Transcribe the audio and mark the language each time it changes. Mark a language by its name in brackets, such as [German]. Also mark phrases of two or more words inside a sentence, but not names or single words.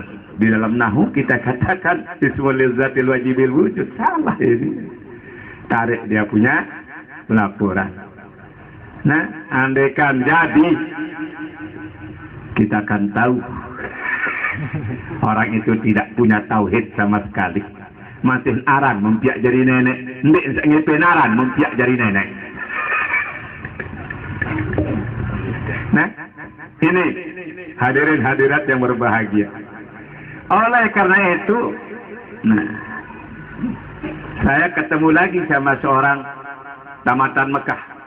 [Indonesian] Di dalam nahu kita katakan [Arabic] اسم ذات الواجب الوجود. [Indonesian] Salah ini. Tarik dia punya laporan. Nah, andaikan jadi, kita akan tahu orang itu tidak punya tauhid sama sekali. [Sasak] Masih aran mempiak jari nenek, ndik ngipen aran mempiak jari nenek. [Indonesian] Nah, ini hadirin hadirat yang berbahagia. Oleh karena itu, nah, saya ketemu lagi sama seorang tamatan Mekah.